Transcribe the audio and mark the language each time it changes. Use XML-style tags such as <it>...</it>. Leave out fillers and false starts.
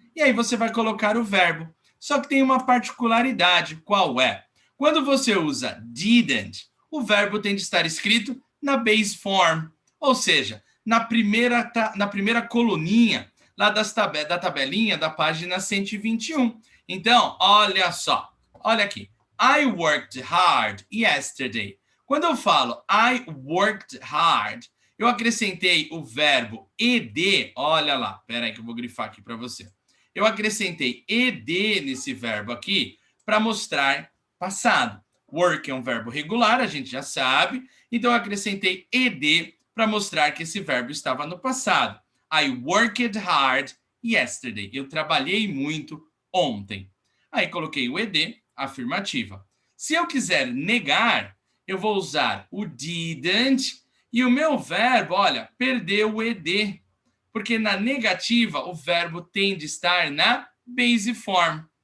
<pt>E aí você vai colocar o verbo. Só que tem uma particularidade, qual é? Quando você usa didn't, o verbo tem de estar escrito na base form, ou seja, na primeira coluninha lá da tabelinha da página 121. Então, olha só, olha aqui.</pt> <en>I worked hard yesterday.</en> <pt>Quando eu falo</pt> <en>I worked hard,</en> <pt>Eu acrescentei o verbo ed, olha lá, espera aí que eu vou grifar aqui para você. Eu acrescentei ed nesse verbo aqui para mostrar passado. Work é um verbo regular, a gente já sabe, então eu acrescentei ed para mostrar que esse verbo estava no passado.</pt> <en>I worked hard yesterday.</en> <pt>Eu trabalhei muito ontem. Aí coloquei o ed, afirmativa. Se eu quiser negar, eu vou usar o didn't e o meu verbo, olha, perdeu o ed. Porque na negativa, o verbo tem de estar na base form.</pt>